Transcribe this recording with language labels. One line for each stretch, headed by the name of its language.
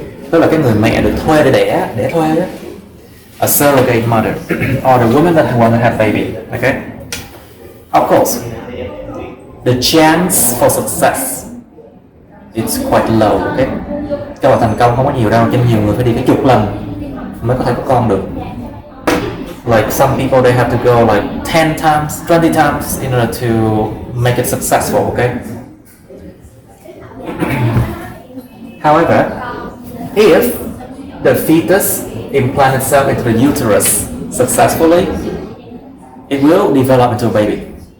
Vietnamese: Tức là cái người mẹ được thuê để đẻ thuê đó.
English: A surrogate mother, or the woman that want to have baby. Okay. Of course, the chance for success it's quite low. Okay.
Vietnamese: Cho thành công không có nhiều đâu, cho nên nhiều người phải đi cái chục lần mới có thể có con được.
English: Like some people they have to go like 10 times, 20 times in order to make it successful. Okay. However, if the fetus implant itself into the uterus successfully, it will develop into a baby.